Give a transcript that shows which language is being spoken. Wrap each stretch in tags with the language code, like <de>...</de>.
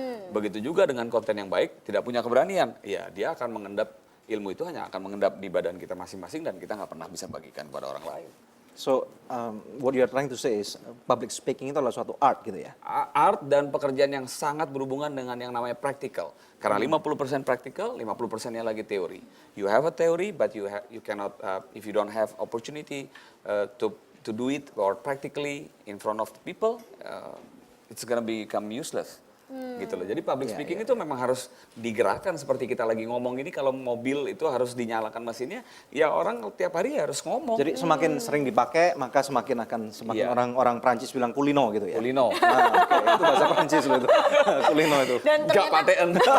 <id>Begitu juga dengan konten yang baik, tidak punya keberanian, ya dia akan mengendap, ilmu itu hanya akan mengendap di badan kita masing-masing dan kita nggak pernah bisa bagikan kepada orang lain.</id> <en>So, what you are trying to say is public speaking</en> <id>itu adalah suatu art gitu ya? Art dan pekerjaan yang sangat berhubungan dengan yang namanya practical. Karena 50% practical, 50%-nya lagi teori.</id> <en>You have a theory, but you cannot, if you don't have opportunity to do it or practically in front of the people, it's gonna become useless.</en> <id>Gitu loh. Jadi public speaking itu memang harus digerakkan seperti kita lagi ngomong ini. Kalau mobil itu harus dinyalakan mesinnya, ya orang tiap hari harus ngomong. Jadi semakin sering dipakai, maka semakin orang Prancis bilang kulino gitu ya? Kulino. Nah, itu bahasa Prancis loh itu. Kulino itu. Dan Gak ternyata paten.</id>